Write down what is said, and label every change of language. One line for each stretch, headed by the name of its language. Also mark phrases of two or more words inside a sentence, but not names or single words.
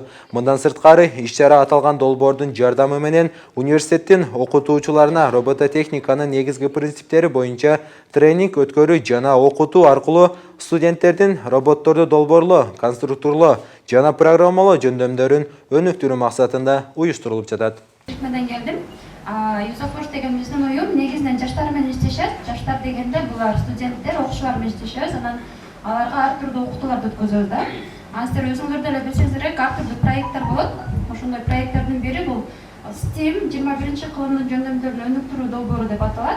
Kyrgyz: Мындан сырткары иш-чара аталган долбоордун жардамы менен университеттин окутуучуларына робототехниканын негизги принциптери боюнча тренинг өткөрүү жана окутуу аркылуу студенттердин роботторду долбоорлоо, конструктурлоо жана программалоо жөндөмдөрүн өнүктүрүү максатында уюштурулуп жатат. Менен келдим. Youth of Osh деген биздин уюм негизинен жаштар менен иштешет. Жаштар дегенде булар студенттер, окуучулар менен иштешебиз. Анан аларга ар түрдүү окутууларды өткөзөбүз да. Сиздер өзүңөр деле билсеңиздер керек, ар түрдүү проекттер болот. Ошондой проекттердин бири бул STEM 21-кылымдын жөндөмдөрүн өнүктүрүү долбоору деп аталат.